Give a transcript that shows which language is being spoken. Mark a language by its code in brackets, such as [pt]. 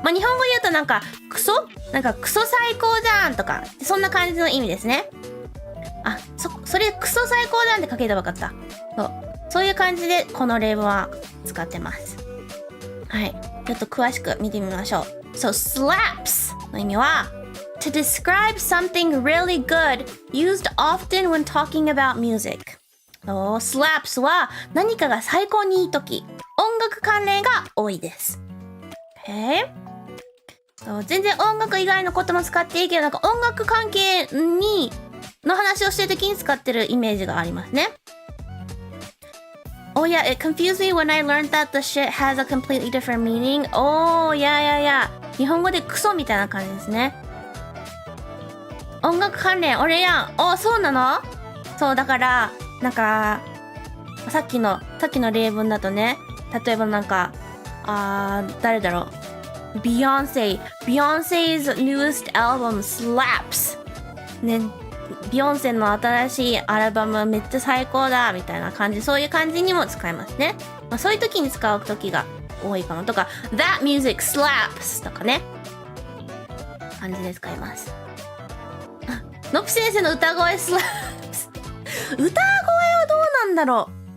[ja] まあ、日本語で言うとなんかクソ最高じゃんとか、そんな感じの意味ですね。それクソ最高じゃんって書ければ分かった。そういう感じでこの例文は使ってます。はい。ちょっと詳しく見てみましょう。 [en] slaps [ja] の意味は、 [en] to describe something really good used often when talking about music. [ja] slaps は何かが最高にいいとき、音楽関連が多いです。全然音楽以外のことも使っていいけど、なんか音楽関係の話をしてるときに使ってるイメージがありますね。 [en] Oh yeah, it confused me when I learned that the shit has a completely different meaning. Oh yeah. [ja] 日本語でクソみたいな感じですね。音楽関連、俺やん。そうなの？そう、だから、なんか、さっきの例文だとね、例えばなんか、誰だろう。 [en] Beyonce's newest album slaps. [ja] ね。ビヨンセの新しいアルバムめっちゃ最高だみたいな感じ、そういう感じにも使えますね。まあ、そういう時に使う時が多いかも。とか [en] That music slaps [ja] とかね、感じで使います。のぴ先生の歌声slaps 歌声はどうなんだろう。